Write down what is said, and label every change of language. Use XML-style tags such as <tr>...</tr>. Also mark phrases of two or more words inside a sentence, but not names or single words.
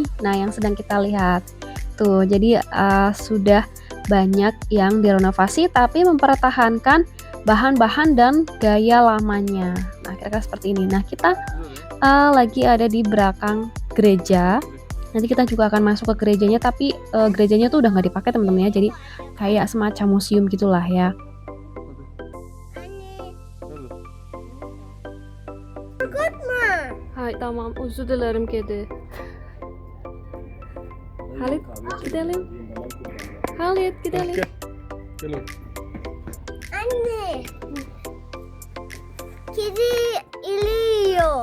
<id>Nah, yang sedang kita lihat. Tuh, jadi sudah banyak yang direnovasi tapi mempertahankan bahan-bahan dan gaya lamanya. Nah, kira-kira seperti ini. Nah, kita lagi ada di belakang gereja. Nanti kita juga akan masuk ke gerejanya, tapi gerejanya tuh udah nggak dipakai, teman-teman ya. Jadi kayak semacam museum gitulah ya.</id> <tr>Hay tamam, özür dilerim kedi. Halit gidelim. Halit gidelim. Gel oğlum. Anne. Kedi iliyor.</tr>